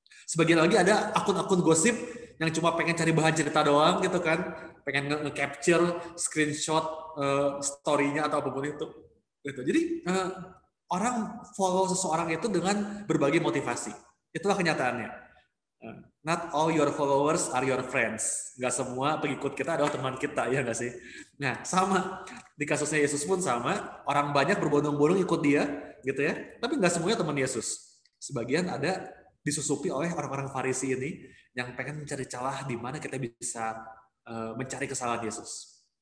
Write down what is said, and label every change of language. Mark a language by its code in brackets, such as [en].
[id] Sebagian lagi ada akun-akun gosip yang cuma pengen cari bahan cerita doang gitu kan, pengen nge-capture screenshot story-nya atau apapun itu. Gitu. Jadi orang follow seseorang itu dengan berbagai motivasi. Itulah kenyataannya. [en] Not all your followers are your friends. [id] Nggak semua pengikut kita adalah teman kita, ya nggak sih? Nah, sama. Di kasusnya Yesus pun sama. Orang banyak berbondong-bondong ikut dia, gitu ya. Tapi nggak semuanya teman Yesus. Sebagian ada disusupi oleh orang-orang Farisi ini yang pengen mencari celah di mana kita bisa mencari kesalahan Yesus.